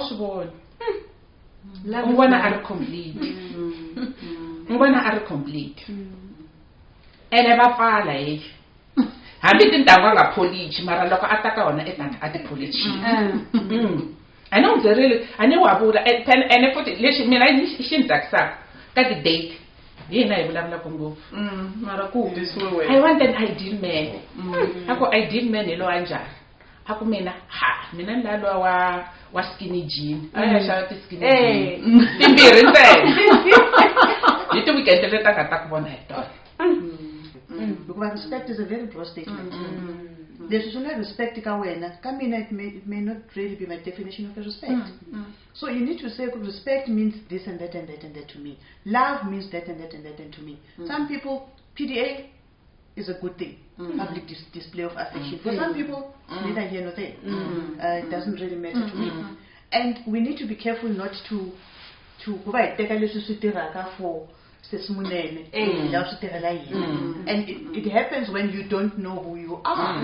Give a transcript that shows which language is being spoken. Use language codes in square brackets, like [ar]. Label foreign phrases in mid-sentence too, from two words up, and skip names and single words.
[ts] swi voni u vona a ri complete u vona a ri complete ene va pfala hi hambi tintangu a nga polichi mara loko a ta ka wona a ti polichi a ni byerili a ni wa vula ene futhi lexi mina xi ni tsakisaka ka ti-date hi yena hi vulavulaka ngopfu mara ku humesiwe wena [en] I want an ideal man [ts] a ku [en] ideal man [ts] hi lowa njhani a ku mina ni lalowa wa [en] skinny jean [ts] a ya xava ti- [en] skinny jean [ts] timbirhi ntsena hi ti-weekend leti a nga ta ku vona hi tona. [en] Because respect is a very broad statement. There's only respect [ts] ka wena. Ka mina [en] it may not really be my definition of respect. So you need to say respect means this and that and that and that to me. Love means that and that and that and to me. Some people PDA is a good thing. Public display of affection. For some people, neither here nor there. It doesn't really matter to me. And we need to be careful not to provide for and it happens when you don't know who you are.